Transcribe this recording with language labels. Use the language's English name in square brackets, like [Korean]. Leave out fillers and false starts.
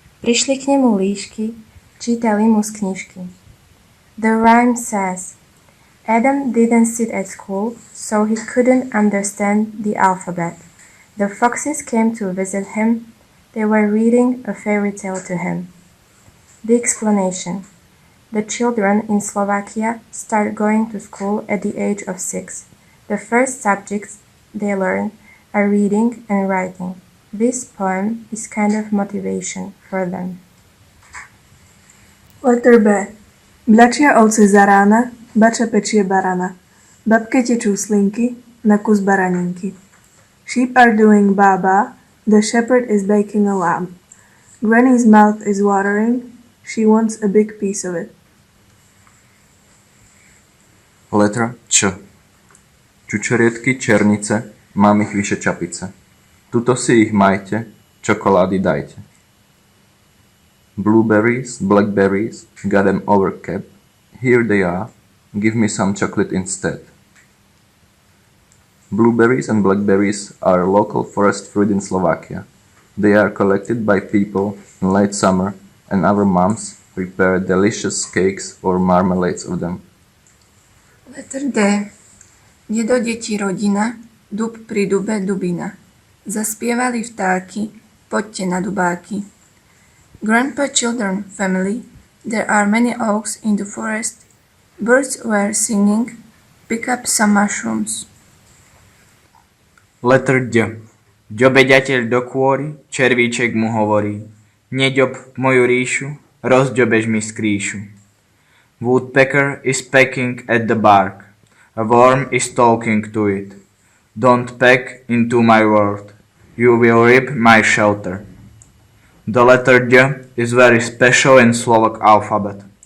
[Slovak] Prišli k nemu líšky, čítali mu z knižky. [English] The rhyme says, Adam didn't sit at school, so he couldn't understand the alphabet. The foxes came to visit him. They were reading a fairy tale to him. The explanation. The children in Slovakia start going to school at the age of 6. The first subjects they learn are reading and writing. This poem is kind of motivation for them. Letter B. [Slovak] Mľačia ovce za rána, bača pečie barana. Babke tečú slinky, na kus baraninky. [English] Sheep are doing baba, the shepherd is baking a lamb. Granny's mouth is watering, she wants a big piece of it. Letra Č. [Slovak] Čučoriedky, černice, mám ich vyše čapice. Tuto si ich majte, čokolády dajte. [English] Blueberries, blackberries, got them over cap. Here they are, give me some chocolate instead. Blueberries and blackberries are local forest fruit in Slovakia. They are collected by people in late summer and our moms prepare delicious cakes or marmalades of them. Letter D. [Slovak] Dedo, deti, rodina, dub pri dube, dubina. Zaspievali vtáky, poďte na dubáky. [English] Grandpa, children, family, there are many oaks in the forest. Birds were singing, pick up some mushrooms. Letter D. [Slovak] Ďobe ďateľ do kôry, červíček mu hovorí. Neďob moju ríšu, rozďobeš mi skríšu. [English] Woodpecker is pecking at the bark. A worm is talking to it. Don't peck into my world. You will rip my shelter. The letter D is very special in Slovak alphabet.